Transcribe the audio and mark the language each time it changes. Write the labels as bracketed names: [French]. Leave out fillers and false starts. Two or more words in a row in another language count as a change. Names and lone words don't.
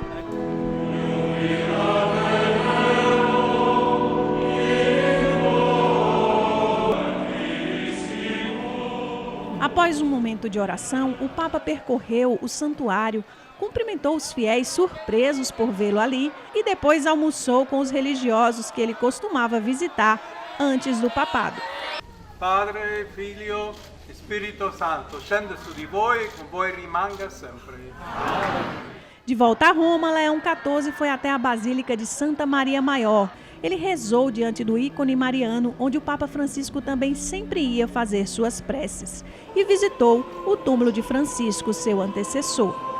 [Portuguese] Após um momento de oração, o Papa percorreu o santuário, cumprimentou os fiéis surpresos por vê-lo ali e depois almoçou com os religiosos que ele costumava visitar antes do papado. [Italian] Padre, [Portuguese] Filho, Espírito Santo, [Italian] scende su di voi e con voi rimanga sempre. [Portuguese] De volta a Roma, Leão XIV foi até a Basílica de Santa Maria Maior. Ele rezou diante do ícone mariano, onde o Papa Francisco também sempre ia fazer suas preces, e visitou o túmulo de Francisco, seu antecessor.